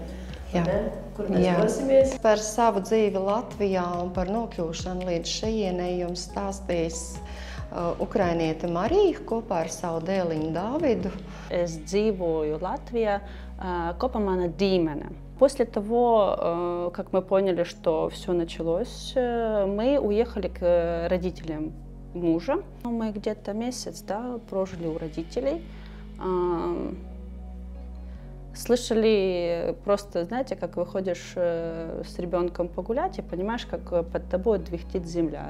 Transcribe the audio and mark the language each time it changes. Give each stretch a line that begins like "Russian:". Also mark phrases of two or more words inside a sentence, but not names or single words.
Latvian: Kur mēs dosimies? Par savu dzīvi Latvijā un par nokļūšanu līdz šejienei jums stāstīs ukrainiete Marija kopā ar savu dēliņu Dāvidu. Es dzīvoju Латвии, kopā mana ģimene.
Russian: После того, как мы поняли, что все началось, мы уехали к родителям мужа. Мы где-то месяц, прожили у родителей. Слышали просто, знаете, как выходишь с ребенком погулять и понимаешь, как под тобой двигтит земля.